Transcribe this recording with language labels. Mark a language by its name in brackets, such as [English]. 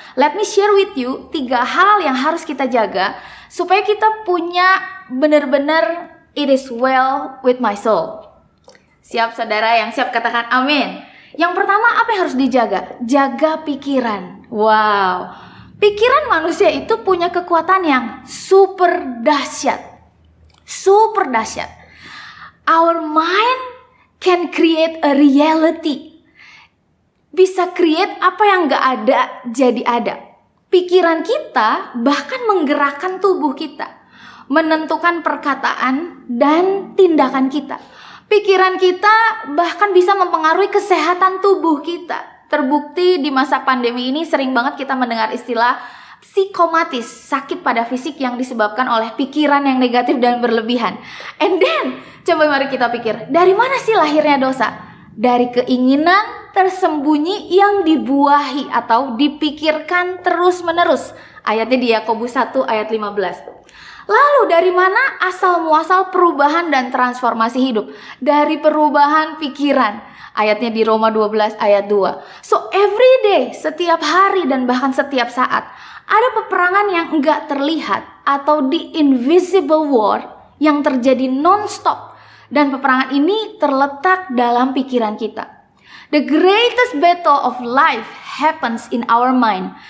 [English] Let me share with you [Indonesian] 3 hal yang harus kita jaga supaya kita punya benar-benar [English] it is well with my soul. [Indonesian] Siap saudara yang siap katakan amin. Yang pertama, apa yang harus dijaga? Jaga pikiran. Wow. Pikiran manusia itu punya kekuatan yang super dahsyat. Super dahsyat. [English] Our mind can create a reality. [Indonesian] Bisa create apa yang gak ada jadi ada. Pikiran kita bahkan menggerakkan tubuh kita, menentukan perkataan dan tindakan kita. Pikiran kita bahkan bisa mempengaruhi kesehatan tubuh kita. Terbukti di masa pandemi ini sering banget kita mendengar istilah psikomatis, sakit pada fisik yang disebabkan oleh pikiran yang negatif dan berlebihan. [English] And then, [Indonesian] coba mari kita pikir, dari mana sih lahirnya dosa? dari keinginan tersembunyi yang dibuahi atau dipikirkan terus-menerus. Ayatnya di Yakobus 1 ayat 15. Lalu dari mana asal muasal perubahan dan transformasi hidup? Dari perubahan pikiran. Ayatnya di Roma 12 ayat 2. [English] So every day, [Indonesian] setiap hari dan bahkan setiap saat, ada peperangan yang enggak terlihat atau [English] the invisible war [Indonesian] yang terjadi non-stop. Dan peperangan ini terletak dalam pikiran kita. [English] The greatest battle of life happens in our mind.